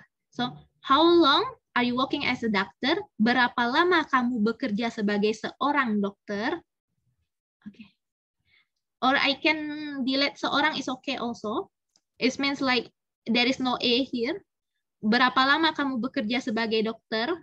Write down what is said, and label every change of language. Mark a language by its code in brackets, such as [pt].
[en] So how long are you working as a doctor? [id] Berapa lama kamu bekerja sebagai seorang dokter? [en] Okay. Or I can delete seorang is okay also. It means like there is no a here. [id] Berapa lama kamu bekerja sebagai dokter?